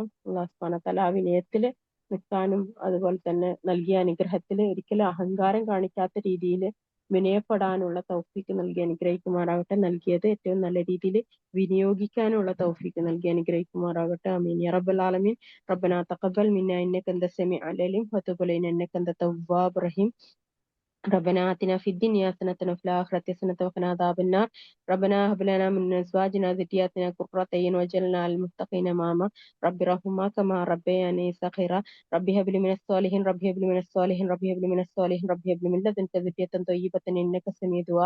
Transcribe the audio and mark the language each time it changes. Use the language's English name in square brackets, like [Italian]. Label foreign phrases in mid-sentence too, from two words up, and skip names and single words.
[Arabic] الله سبحانه وتعالى [Malayalam] ആ വിനയത്തില് നിൽക്കാനും, അതുപോലെ തന്നെ നൽകിയ അനുഗ്രഹത്തിൽ ഒരിക്കലും അഹങ്കാരം കാണിക്കാത്ത രീതിയിൽ വിനയപ്പെടാനുള്ള തൗഫീക്ക് നൽകി അനുഗ്രഹിക്കുമാറാകട്ടെ. നൽകിയത് ഏറ്റവും നല്ല രീതിയിൽ വിനിയോഗിക്കാനുള്ള തൗഫീക്ക് നൽകി അനുഗ്രഹിക്കുമാറാകട്ടെ. [Arabic] آمين يا رب العالمين. ربنا تقبل منا إنك أنت السميع العليم وتب علينا إنك أنت التواب الرحيم. ربنا آتنا في الدنيا حسنة وفي الآخرة حسنة وقنا عذاب النار. ربنا هب لنا من أزواجنا وذرياتنا قرة أعين واجعلنا للمتقين إماما. رب ارحمهما كما ربياني صغيرا. رب هب لي من الصالحين، رب هب لي من الصالحين، رب هب لي من الصالحين، رب هب لي من لدنك ذرية طيبة إنك سميع دعاء.